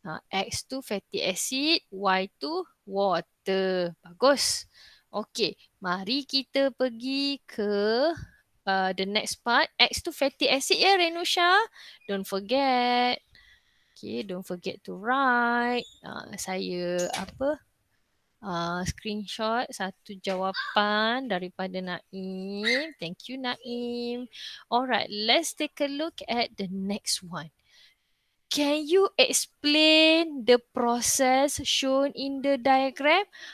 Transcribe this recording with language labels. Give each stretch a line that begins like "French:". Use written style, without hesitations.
Malay: X tu fatty acid, Y tu water. Bagus. Okay, mari kita pergi ke
English: the next part. X tu fatty acid ya Renusha. Don't forget. Okay, don't forget to write.
Malay: Saya screenshot satu jawapan daripada Naim.
English: Thank you Naim. Alright, let's take a look at the next one. Can you explain the process shown in the diagram?